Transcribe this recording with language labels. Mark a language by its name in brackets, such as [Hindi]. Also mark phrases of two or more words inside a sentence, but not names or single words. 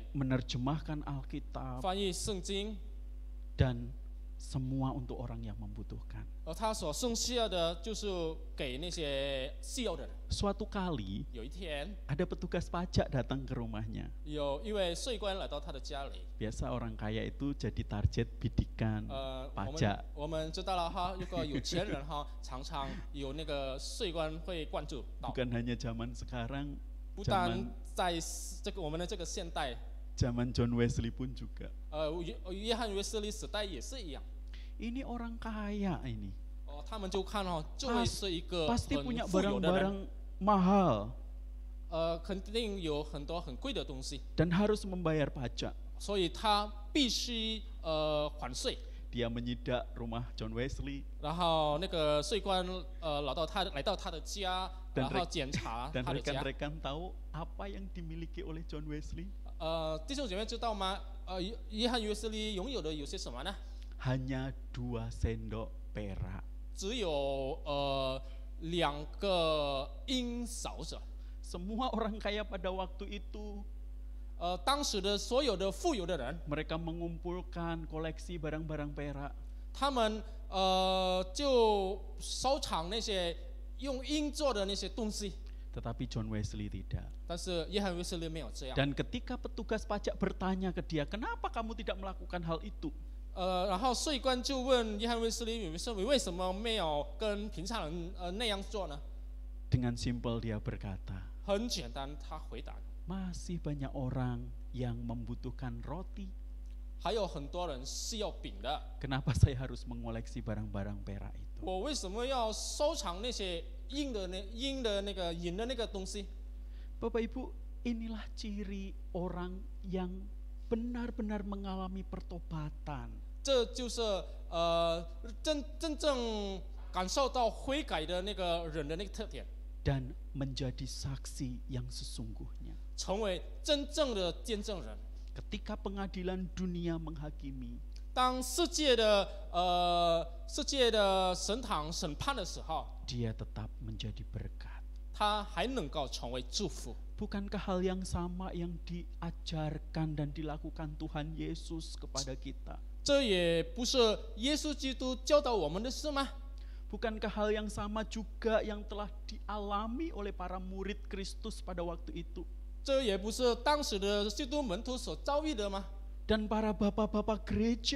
[Indonesian] menerjemahkan Alkitab, [Chinese] 翻译圣经， [Indonesian] dan semua untuk orang yang membutuhkan. [Chinese] 而他所剩下的就是给那些需要的人。 [Indonesian] Suatu kali [Chinese] 有一天， [Indonesian] ada petugas pajak datang ke rumahnya. [Chinese] 有一位税官来到他的家里。 [Indonesian] Biasa orang kaya itu jadi target bidikan pajak. [Chinese] 我们知道了如果有钱人常常有那个税官会关注到， [Indonesian] Bukan hanya zaman sekarang, [Chinese] 不但在我们的这个现代， [Indonesian] zaman John Wesley pun juga. [Chinese] 约翰卫斯理时代也是一样。 [Indonesian] Ini orang kaya ini. [Chinese] 他们就看这位是一个 [Indonesian] Pasti [Chinese] 很 [Indonesian] punya [Chinese] 富有的人， [Indonesian] barang-barang mahal [Chinese] 肯定有很多很贵的东西， [Indonesian] dan harus membayar pajak. [Chinese] 所以他必须还税。 [Indonesian] Dia menyidak rumah John Wesley [Chinese] 然后那个税官来到他的家， 然后检查 [Indonesian] dan [Chinese] 他的家。 [Indonesian] rekan-rekan tahu apa yang dimiliki oleh John Wesley. [Chinese] 弟兄姐妹知道吗？约翰卫斯理拥有的有些什么呢？ [Indonesian] Hanya 2 sendok perak. [Chinese] 只有2个英勺子。 [Indonesian] Semua orang kaya pada waktu itu [Chinese] 当时的所有的富有的人， [Indonesian] mereka mengumpulkan koleksi barang-barang perak. [Chinese] 他们就收藏那些用银做的那些东西。 [Indonesian] Tetapi John Wesley tidak. [Chinese] 但是约翰卫斯理没有这样。 [Indonesian] Dan ketika petugas pajak bertanya ke dia, kenapa kamu tidak melakukan hal itu? [Chinese] 然后税官就问约翰卫斯理，你为什么没有跟平常人那样做呢？ [Indonesian] Dengan simpel dia berkata, [Chinese] 很简单，他回答。 [Indonesian] masih banyak orang yang membutuhkan roti. [Chinese] 还有很多人是要饼的， [Indonesian] Kenapa saya harus mengoleksi barang-barang perak itu? [Chinese] 我为什么要收藏那些银的那个东西？ [Indonesian] Bapak Ibu, inilah ciri orang yang benar-benar mengalami pertobatan. [Chinese] 这就是真正感受到悔改的那个人的那个特点， [Indonesian] Dan menjadi saksi yang sesungguhnya. [Chinese] 成为真正的见证人。 [Indonesian] Ketika pengadilan dunia menghakimi, [Chinese] 当世界的审判的时候， [Indonesian] dia tetap menjadi berkat. [Chinese] 他还能够成为祝福。 [Indonesian] Bukankah hal yang sama yang diajarkan dan dilakukan Tuhan Yesus kepada kita? [Chinese] 这也不是耶稣基督教导我们的事吗？ [Indonesian] Bukankah hal yang sama juga yang telah dialami oleh para murid Kristus pada waktu itu? [Chinese] 这也不是当时的基督门徒所遭遇的吗？ [Indonesian] Dan para bapak-bapak gereja,